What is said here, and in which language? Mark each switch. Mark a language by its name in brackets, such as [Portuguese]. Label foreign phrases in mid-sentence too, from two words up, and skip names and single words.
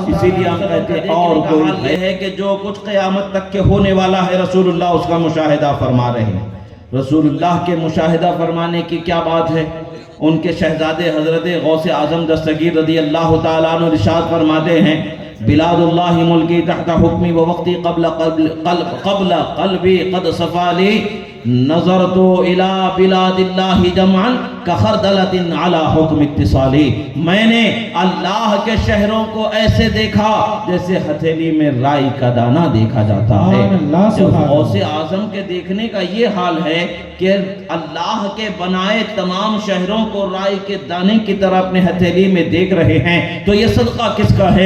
[Urdu] اسی لیے ہم کہتے ہیں اور کوئی ہے کہ جو کچھ قیامت تک کے ہونے والا ہے رسول اللہ اس کا مشاہدہ فرما رہے ہیں۔ رسول اللہ کے مشاہدہ فرمانے کی کیا بات ہے؟ ان کے شہزادے حضرت غوث اعظم دستگیر رضی اللہ تعالیٰ عنہ ارشاد فرماتے ہیں، [Arabic] بلاد اللہ ملکی تحت حکمی و وقتی قبل قلبی قد صفالی نظرت الى بلاد اللہ جمعا کخردلت علی حکم اتصالی، [Urdu] میں نے اللہ کے شہروں کو ایسے دیکھا جیسے ہتھیلی میں رائی کا دانہ دیکھا جاتا ہے۔ جب غوث اعظم کے دیکھنے کا یہ حال ہے کہ اللہ کے بنائے تمام شہروں کو رائی کے دانے کی طرح اپنے ہتھیلی میں دیکھ رہے ہیں، تو یہ صدقہ کس کا ہے؟